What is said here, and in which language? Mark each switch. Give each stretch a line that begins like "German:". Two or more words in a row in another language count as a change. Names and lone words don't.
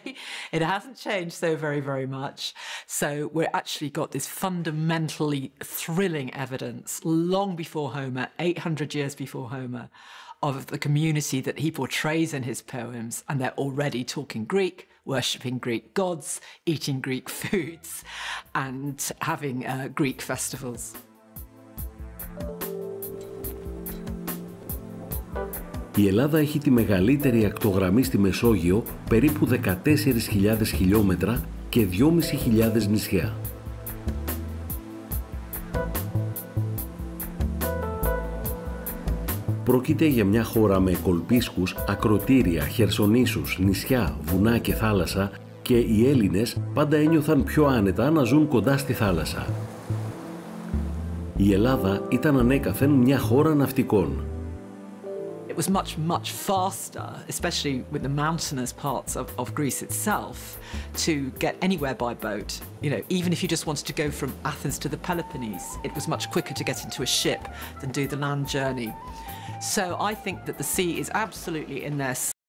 English: It hasn't changed so very, very much. So we're actually got this fundamentally thrilling evidence long before Homer, 800 years before Homer, of the community that he portrays in his poems, and they're already talking Greek, worshipping Greek gods, eating Greek foods, and having Greek festivals.
Greek: Η Ελλάδα έχει τη μεγαλύτερη ακτογραμμή στη Μεσόγειο, περίπου 14.000 χιλιόμετρα και 2.500 νησιά. Πρόκειται για μια χώρα με κολπίσκους, ακροτήρια, χερσονήσους, νησιά, βουνά και θάλασσα και οι Έλληνες πάντα ένιωθαν πιο άνετα να ζουν κοντά στη θάλασσα. Η Ελλάδα ήταν ανέκαθεν μια χώρα ναυτικών.
English: It was much faster, especially with the mountainous parts of Greece itself, to get anywhere by boat. You know, even if you just wanted to go from Athens to the Peloponnese, it was much quicker to get into a ship than do the land journey. So I think that the sea is absolutely in there.